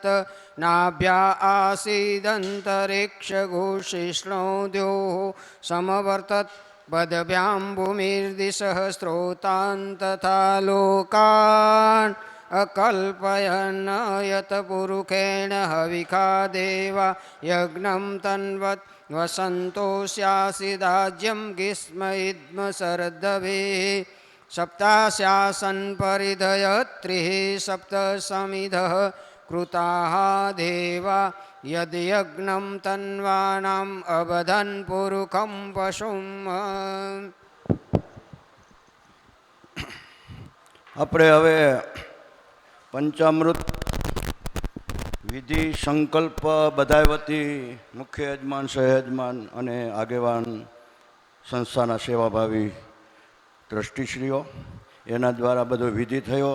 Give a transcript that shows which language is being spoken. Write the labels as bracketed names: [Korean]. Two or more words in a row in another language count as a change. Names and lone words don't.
[Sanskrit] નાભ્યા આસીદંતરિક્ષઘોષિષ્ણો દ્યોઃ સમવર્તત. પદભ્યાં ભૂમિર્દિશઃ સ્ત્રોતાન તથા લોકાન અકલ્પયન. યત પુરુષેણ હવિખા દેવા યજ્ઞં તન્વત वसन्तोऽस्यासिदाज्यं ग्रीष्म शरदभे सप्तास्यासन् परिधयत्रिः सप्तसमिधः कृताः देवा यद्यज्ञं तन्वानाम् अबधन् पुरुखं पशुम् [Gujarati] આપણે હવે પંચામૃત વિધિ સંકલ્પ બધાય વતી મુખ્ય યજમાન સહયજમાન અને આગેવાન સંસ્થાના સેવાભાવી ટ્રસ્ટીશ્રીઓ એના દ્વારા બધો વિધિ થયો.